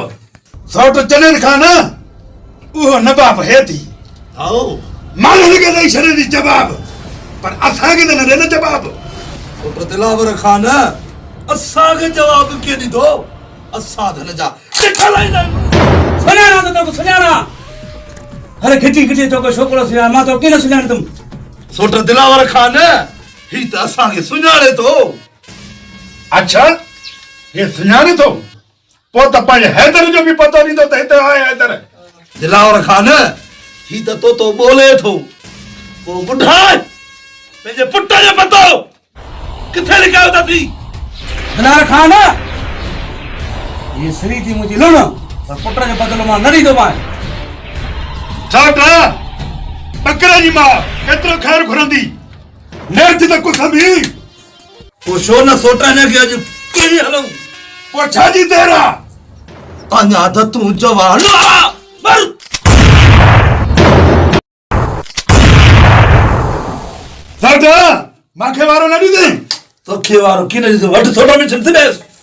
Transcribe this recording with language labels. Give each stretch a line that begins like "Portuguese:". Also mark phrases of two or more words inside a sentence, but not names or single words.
Sindhi: सौट चनन खान उहो नवाब हे थी आओ मालनि खे ॾेई छॾे थी जवाब पर असांखे त न ॾिनो जवाब पुट दिलावर खान असांखे जवाब कीअं ॾींदो असां त हिन जा सुञाणा त तोखे सुञाणा अरे खिची खिची तोखे छोकिरो सुञाण मां तो कीअं न सुञाणींदुमि सोट दिलावर खान ही त असांखे सुञाणे थो अच्छा हे सुञाणे थो पोइ त पंहिंजे हैदर जो बि पतो ॾींदो त हिते आहे हैदर दिलावर खान ही त तो ॿोले थो पोइ ॿुधाए पंहिंजे पुट जो पतो किथे लिखायो अथई दिलावर खान ये श्री थी मुंहिंजी लुण पर पुट जो बदिलो मां न ॾींदोमांइ छाट बकरे जी मां केतिरो ख़ैर घुरंदी नेठ त कुछ बि पोइ छो न सोटा ने के अॼु कहिड़ी हलूं पोइ छाजी देर आहे अञा त तूं जवान मर साटा मांखे वारो न ॾींदे तोखे वारो कीअं न ॾींदो वठ सोटा में छिंथ ॾेसि